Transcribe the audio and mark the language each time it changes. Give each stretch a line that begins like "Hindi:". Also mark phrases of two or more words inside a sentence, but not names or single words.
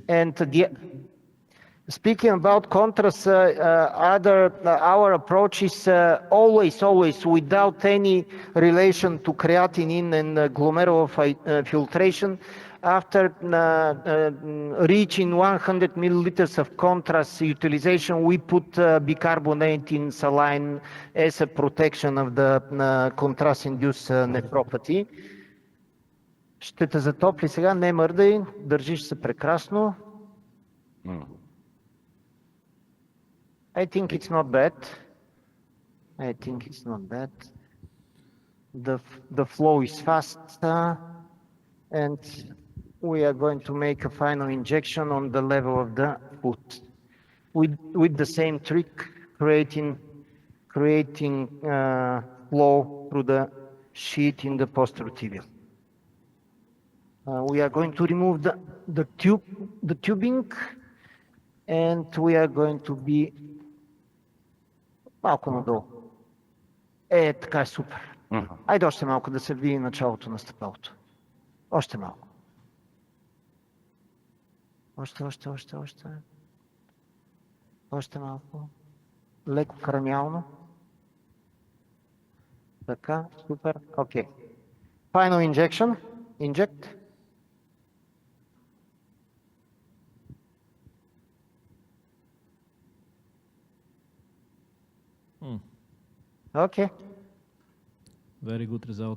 English: And speaking about contrast, our approach is always without any relation to creatinine and glomerular filtration. After reaching 100 milliliters of contrast utilization, we put bicarbonate in saline as a protection of the contrast-induced nephropathy.
Bulgarian: Ще те затопли сега, не мърдай, държиш се прекрасно.
English: I think it's not bad. I think it's not bad. The flow is fast, and we are going to make a final injection on the level of the foot with the same trick, creating flow through the sheath in the posterior tibial. We are going to remove the tubing, and we are going to be
Bulgarian: малко надолу. Така е супер. Айде още малко да се види началото на стъпалото. Още малко. Още. Още малко. Леко краниално. Така, супер. Окей.
English: Final injection. Inject. Okay. Very good result.